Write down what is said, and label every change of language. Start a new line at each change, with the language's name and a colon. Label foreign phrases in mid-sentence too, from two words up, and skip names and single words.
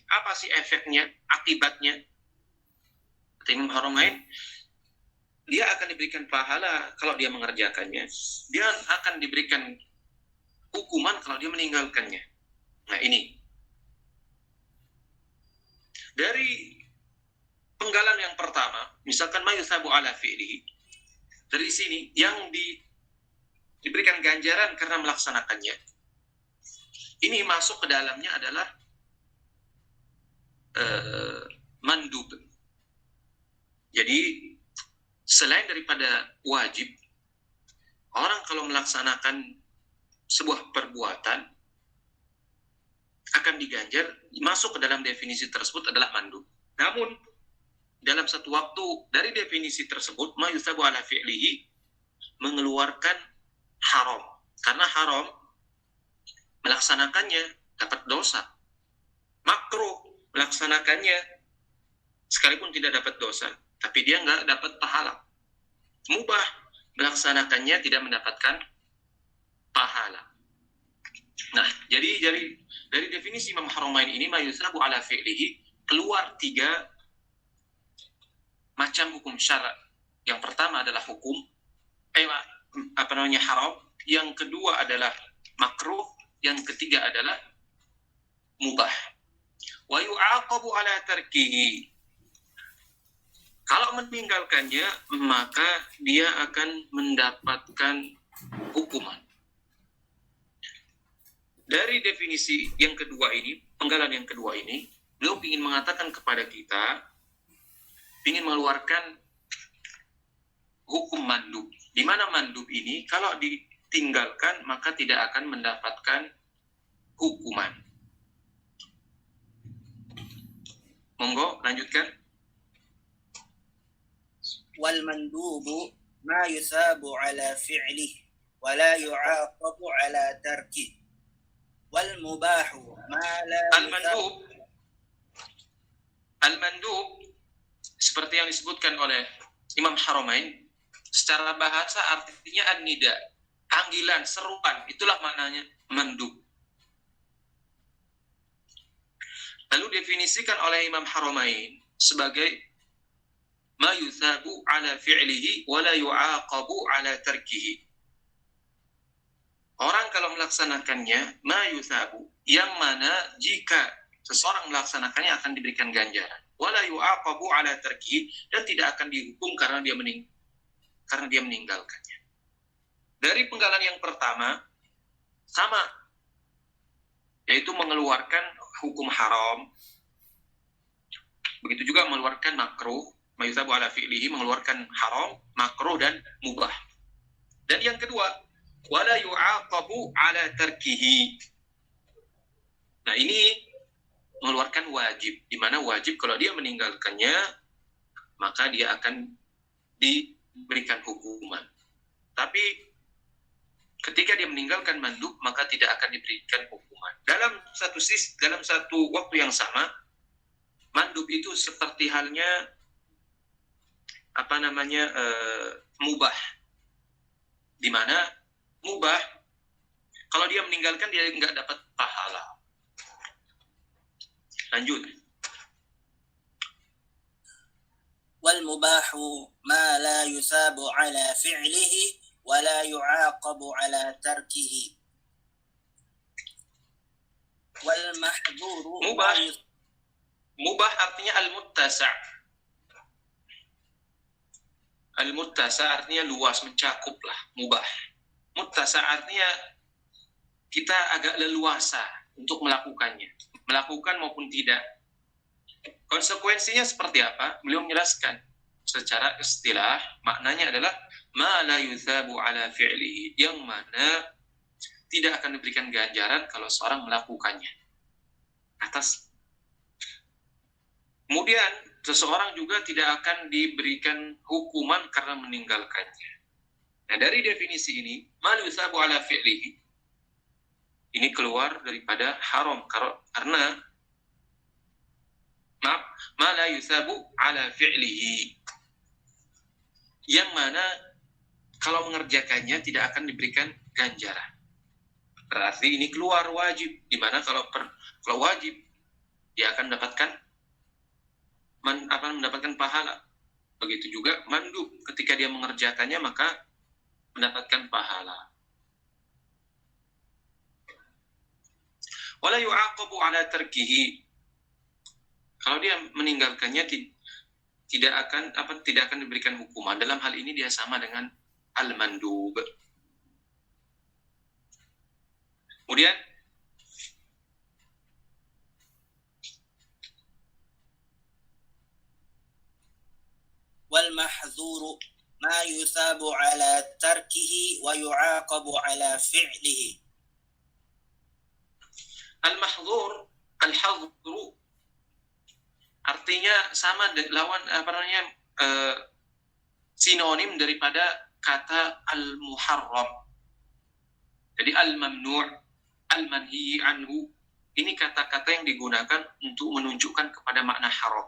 Indonesian: Apa sih efeknya, akibatnya? Kata Imam Haramain, dia akan diberikan pahala kalau dia mengerjakannya. Dia akan diberikan hukuman kalau dia meninggalkannya. Nah ini. Dari penggalan yang pertama, misalkan
Arabic: ما يثاب على فعله.
Indonesian: Dari sini, yang diberikan ganjaran karena melaksanakannya. Ini masuk ke dalamnya adalah mandub. Jadi selain daripada wajib, orang kalau melaksanakan sebuah perbuatan akan diganjar, masuk ke dalam definisi tersebut adalah mandub. Namun dalam satu waktu dari definisi tersebut,
Arabic: ما يثاب على فعله,
Indonesian: mengeluarkan haram. Karena haram, melaksanakannya dapat dosa. Makruh, melaksanakannya sekalipun tidak dapat dosa, tapi dia nggak dapat pahala. Mubah, melaksanakannya tidak mendapatkan pahala. Nah, jadi dari definisi Imam Haramain ini,
Arabic: ما يثاب على فعله,
Indonesian: keluar 3 macam hukum syara'. Yang pertama adalah hukum haram, yang kedua adalah makruh, yang ketiga adalah mubah.
Arabic: ويعاقب على تركه.
Indonesian: Kalau meninggalkannya, maka dia akan mendapatkan hukuman. Dari definisi yang kedua ini, penggalan yang kedua ini, beliau ingin mengatakan kepada kita, ingin mengeluarkan hukum mandub. Di mana mandub ini, kalau ditinggalkan, maka tidak akan mendapatkan hukuman. Monggo, lanjutkan.
Arabic: والمندوب ما يثاب على فعله ولا يعاقب على تركه. والمباح ما لا
Indonesian: Al-mandub, al-mandub seperti yang disebutkan oleh Imam Haramain, secara bahasa artinya an-nida, panggilan, seruan, itulah maknanya mandub. Lalu definisikan oleh Imam Haramain sebagai
Arabic: ما يثاب على فعله ولا يعاقب على تركه.
Indonesian: Orang kalau melaksanakannya,
Arabic: ما يثاب,
Indonesian: yang mana jika seseorang melaksanakannya akan diberikan ganjaran.
Arabic: ولا يعاقب على تركه,
Indonesian: dan tidak akan dihukum karena dia meninggalkannya. Dari penggalan yang pertama, sama, yaitu mengeluarkan hukum haram. Begitu juga mengeluarkan makruh,
Arabic: ما يثاب على فعله,
Indonesian: mengeluarkan haram, makruh, dan mubah. Dan yang kedua,
Arabic: ولا يعاقب على تركه.
Indonesian: Nah, ini mengeluarkan wajib, di mana wajib kalau dia meninggalkannya, maka dia akan diberikan hukuman. Tapi ketika dia meninggalkan mandub, maka tidak akan diberikan hukuman. Dalam satu waktu yang sama, mandub itu seperti halnya mubah, di mana mubah kalau dia meninggalkan dia nggak dapat pahala. Lanjut.
Arabic: والمباح ما لا يثاب على فعله ولا يعاقب على تركه. والمحظور
Indonesian: Mubah artinya al-muttasa'. Al-muttasa' artinya luas, mencakup lah, mubah. Muttasa' artinya kita agak leluasa untuk melakukannya. Melakukan maupun tidak. Konsekuensinya seperti apa? Beliau menjelaskan secara istilah, maknanya adalah
Arabic: ما لا يثاب على فعله,
Indonesian: yang mana tidak akan diberikan ganjaran kalau seorang melakukannya. Kemudian seseorang juga tidak akan diberikan hukuman karena meninggalkannya. Nah, dari definisi ini,
Arabic: ما لا يثاب على فعله,
Indonesian: ini keluar daripada haram karena
Arabic: ما لا يثاب على فعله,
Indonesian: yang mana kalau mengerjakannya tidak akan diberikan ganjaran. berarti ini keluar wajib. Dimana kalau wajib dia akan mendapatkan pahala. Begitu juga mandub, ketika dia mengerjakannya maka mendapatkan pahala.
Arabic: ولا يعاقب على تركه.
Indonesian: Kalau dia meninggalkannya tidak akan diberikan hukuman. Dalam hal ini dia sama dengan al-mandub. Kemudian
Arabic: والمحظور ما يثاب على تركه ويعاقب على فعله. المحظور، الحظر
Indonesian: artinya sama lawan sinonim daripada kata al-muharram. Jadi
Arabic: الممنوع، المنهي عنه,
Indonesian: ini kata-kata yang digunakan untuk menunjukkan kepada makna haram.